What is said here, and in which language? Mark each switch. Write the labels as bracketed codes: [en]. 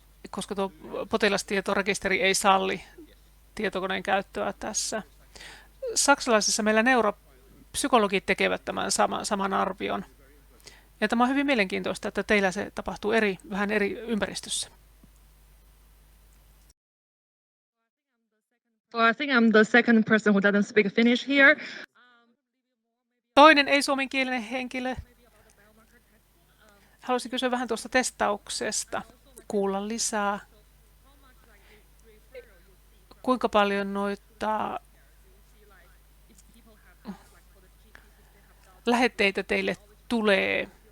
[fi] Koska tuo potilastietorekisteri ei salli tietokoneen käyttöä tässä. Saksalaisessa meillä neuropsykologit tekevät tämän saman arvion. Ja tämä on hyvin mielenkiintoista, että teillä se tapahtuu vähän eri ympäristössä. [en] So I think I'm the second person who doesn't speak Finnish here. [fi] Toinen ei-suomenkielinen henkilö. Haluaisin kysyä vähän tuosta testauksesta, kuulla lisää. Kuinka paljon noita lähetteitä teille tulee?